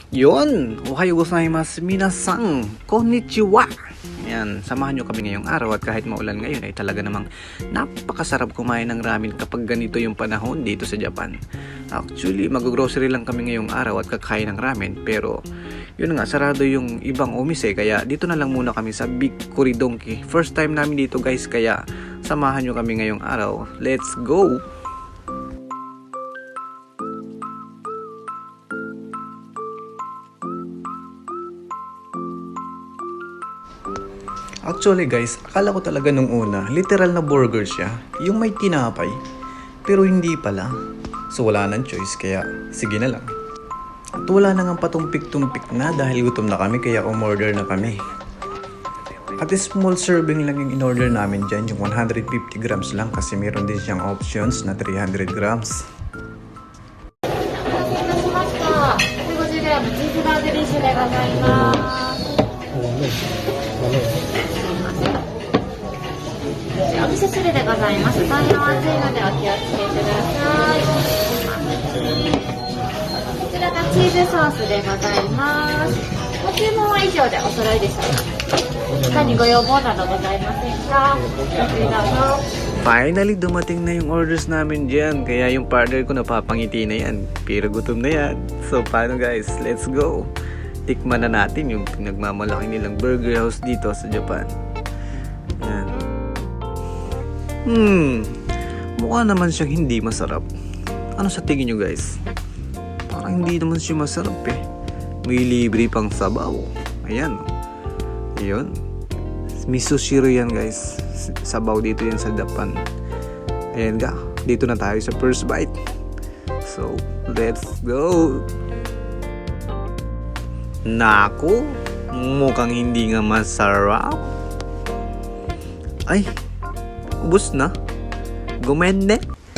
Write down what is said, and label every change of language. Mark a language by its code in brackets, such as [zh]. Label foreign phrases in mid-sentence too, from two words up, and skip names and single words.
[ja] Yon, おはようございます皆さん、こんにちは. [tl] Yan, samahan nyo kami ngayong araw at kahit maulan ngayon ay talaga namang napakasarap kumain ng ramen kapag ganito yung panahon dito sa Japan. Actually, mag-grocery lang kami ngayong araw at kakain ng ramen pero yun nga, sarado yung ibang umise kaya dito na lang muna kami sa Big Kuridonki. [en] First time [tl] namin dito guys kaya samahan nyo kami ngayong araw. [en] Let's go! Actually guys, [tl] akala ko talaga nung una, literal na burger siya, yung may tinapay, pero hindi pala. So wala nang choice kaya sige na lang. At wala na nga patumpik-tumpik na dahil gutom na kami kaya umorder na kami. At [en] small serving [tl] lang yung in-order namin dyan, yung 150 grams lang kasi meron din siyang options na 300 grams. [ja] 150g チーズバーグディッシュでございます。お味噌汁でございます。大変お熱いのでお気をつけください。こちらがチーズソースでございます。ご注文は以上でお揃いでしょうか。他にご要望などございませんか。ご注文どうぞ。 [tl] Finally, dumating na yung orders namin dyan. Kaya yung partner ko napapangiti na yan. Pero gutom na yan. So, paano guys? [en] Let's go! [tl] Tikman na natin yung pinagmamalaki nilang burger house dito sa Japan. Yan. Mukha naman siyang hindi masarap. Ano sa tingin nyo guys? Parang hindi naman siya masarap eh. May libre pang sabaw. Ayan. Ayun. Misoshiro yan guys. Sabaw dito yan sa Japan. Ayan ga. Dito na tayo sa [en] first bite. So, let's go! [tl] Naku! Mukhang hindi nga masarap. Ay! Ubus na. Gumende.